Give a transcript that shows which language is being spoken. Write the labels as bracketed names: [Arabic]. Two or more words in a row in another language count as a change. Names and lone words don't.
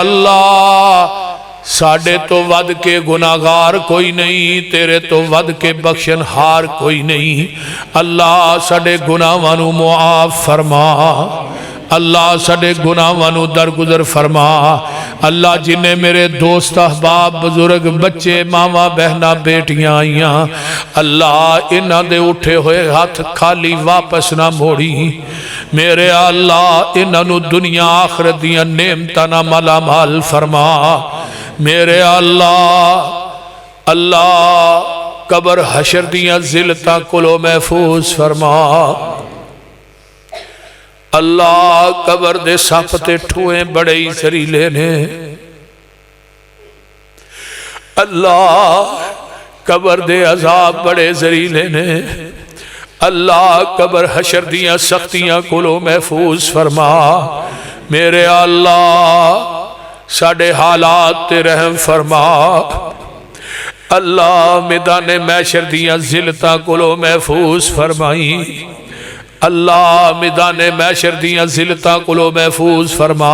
[Punjabi] اللہ ساڑھے تو ود کے گناہگار کوئی نہیں تیرے تو ود کے بخشن ہار کوئی نہیں اللہ ساڑھے گناہوانو معاف فرما اللہ ساڑھے گناہوانو درگزر فرما اللہ جنہیں میرے دوست احباب بزرگ بچے ماما بہنا بیٹیاں آئیاں اللہ انہ دے اٹھے ہوئے ہاتھ کھالی واپس نہ موڑی میرے اللہ انہوں دنیا آخرت دیاں نعمتنا مالا مال فرما میرے اللہ قبر حشر دیاں ذلتاں کلو محفوظ فرما اللہ قبر دے سپ تے ٹھوئے بڑے ہی زہریلے نے، اللہ قبر دے عذاب بڑے زہریلے نے، اللہ قبر حشر دیاں سختیاں کولو محفوظ فرما۔ میرے اللہ ساڑے حالات تے رحم فرما، اللہ میدان محشر دیاں ذلتاں کولو محفوظ فرمائی، اللہ میدان محشر دیاں ذلتاں کولو محفوظ فرما۔